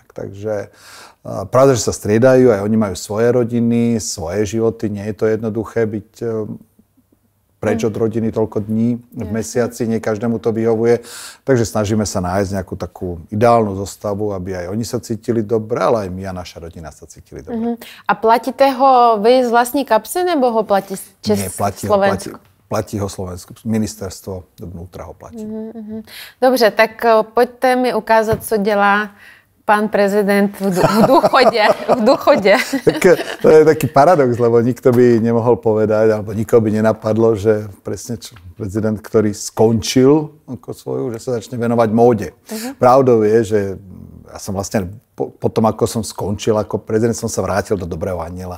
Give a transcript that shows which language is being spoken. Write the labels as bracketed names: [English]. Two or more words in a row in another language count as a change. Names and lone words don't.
[Slovak] Takže pravda, že sa striedajú, aj oni majú svoje rodiny, svoje životy. Nie je to jednoduché byť preč od rodiny toľko dní v mesiaci, nie každému to vyhovuje. Takže snažíme sa nájsť nejakú takú ideálnu zostavu, aby aj oni sa cítili dobre, ale aj my a naša rodina sa cítili dobre. [Czech] A platíte ho vy z vlastní kapsy, nebo ho platí Slovensko? [Slovak] Platí ho Slovensko. Ministerstvo vnútra ho platí. [Czech] Dobře, tak pojďte mi ukázat, co dělá pán prezident v důchodě. [Slovak] Tak, to je taký paradox, lebo nikto by nemohol povedať, alebo nikoho by nenapadlo, že presne prezident, ktorý skončil ako svoju, že sa začne venovať móde. Pravdou je, že ja som vlastne potom, ako som skončil ako prezident, som sa vrátil do Dobrého Aniela.